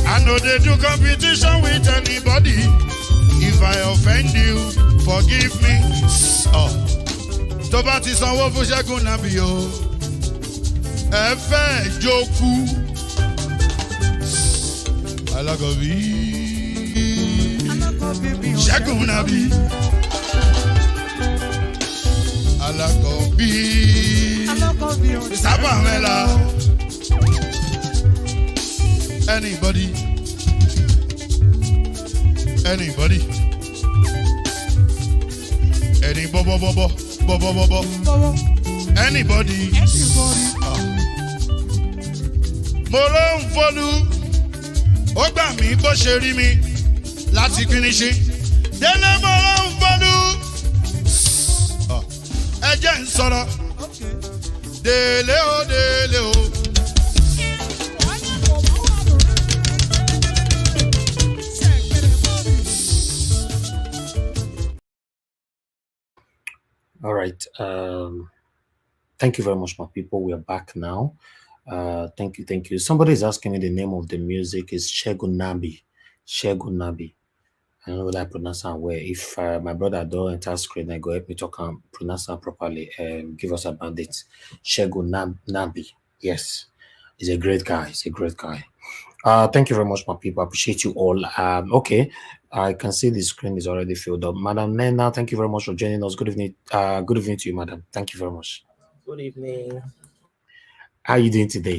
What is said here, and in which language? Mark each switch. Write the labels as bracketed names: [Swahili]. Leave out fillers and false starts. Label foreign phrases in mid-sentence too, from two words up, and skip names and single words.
[English] know they do competition with anybody. If I offend you, forgive me. [Yoruba] Oh, tó bá ti sanwó fún Ṣẹ́gun Nàbí o. Ẹ fẹ́ jókòó. Alákọ̀bí. Ṣẹ́gun Nàbí. Alákọ̀bí. Sábà mẹ́la. [English] Anybody? Anybody? Any bobo. Anybody? [Yoruba] Mo ló ń fọlú, ó gbà mí bó ṣe rí mi láti finish. Délé mo ló ń fọlú, ẹ jẹ́ ń sọ̀rọ̀. Délé o, délé o. [English] All right. Thank you very much, my people. We are back now. Thank you. Somebody is asking me the name of the music is Ṣẹ́gun Nàbí. Ṣẹ́gun Nàbí. I don't know whether I pronounce that well. If my brother don't enter screen, I go help me talk and pronounce that properly. Give us a bandit. Ṣẹ́gun Nàbí. Yes, he's a great guy. Thank you very much, my people. I appreciate you all. Okay, I can see the screen is already filled up. Madam Nena, thank you very much for joining us. Good evening. Good evening to you, madam. Thank you very much. Good evening. How are you doing today?